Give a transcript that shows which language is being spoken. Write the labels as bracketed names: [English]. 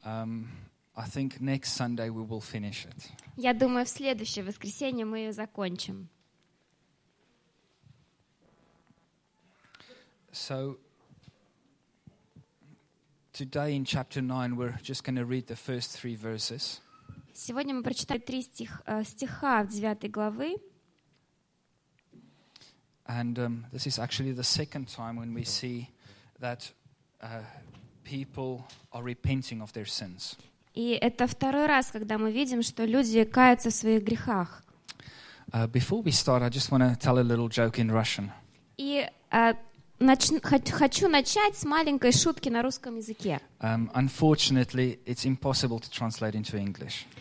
[English] I think next Sunday we will finish it. [Russian] Я думаю, в следующее воскресенье мы ее закончим. [English] So today in chapter 9 we're just going to read the first 3 verses. [Russian] Сегодня мы прочитаем 3 стиха в 9 главы. [English] And this is actually the second time when we see that people are repenting of their sins. [Russian] И это второй раз, когда мы видим, что люди каются в своих грехах. [English] Before we start, I just want to tell a little joke in Russian. [Russian] И хочу начать с маленькой шутки на русском языке. [English] Unfortunately, it's impossible to translate into English.